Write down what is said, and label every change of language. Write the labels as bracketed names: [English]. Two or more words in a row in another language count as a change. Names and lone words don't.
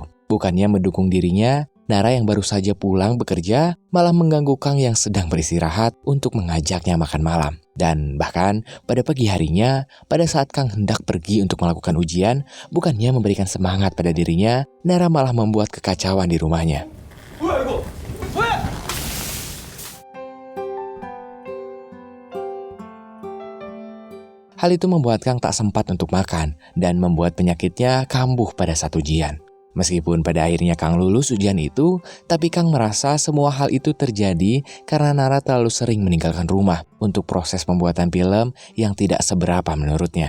[Indonesian] Bukannya mendukung dirinya, Nara yang baru saja pulang bekerja malah mengganggu Kang yang sedang beristirahat untuk mengajaknya makan malam. Dan bahkan pada pagi harinya, pada saat Kang hendak pergi untuk melakukan ujian, bukannya memberikan semangat pada dirinya, Nara malah membuat kekacauan di rumahnya. [Korean] 뭐야 이거? 뭐야? [Indonesian] Hal itu membuat Kang tak sempat untuk makan dan membuat penyakitnya kambuh pada saat ujian. Meskipun pada akhirnya Kang lulus ujian itu, tapi Kang merasa semua hal itu terjadi karena Nara terlalu sering meninggalkan rumah untuk proses pembuatan film yang tidak seberapa menurutnya.